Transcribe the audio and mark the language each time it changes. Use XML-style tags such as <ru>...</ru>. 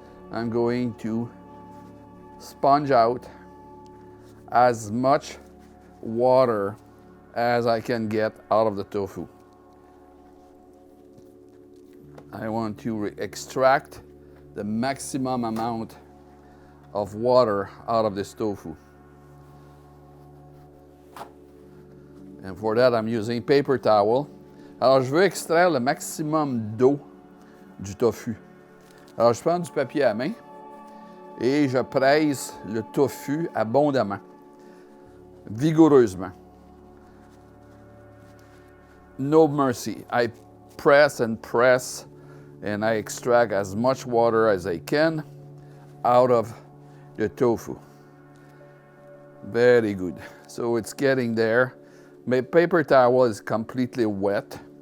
<en>I'm going to sponge out as much water as I can get out of the tofu. I want to extract the maximum amount of water out of this tofu. And for that, I'm using paper towel.</en> <fr>Alors, je veux extraire le maximum d'eau du tofu. Alors, je prends du papier à main et je presse le tofu abondamment, vigoureusement.</fr> <en>No mercy. I press and press, and I extract as much water as I can out of the tofu. Very good. So it's getting there. My paper towel is completely wet.</en>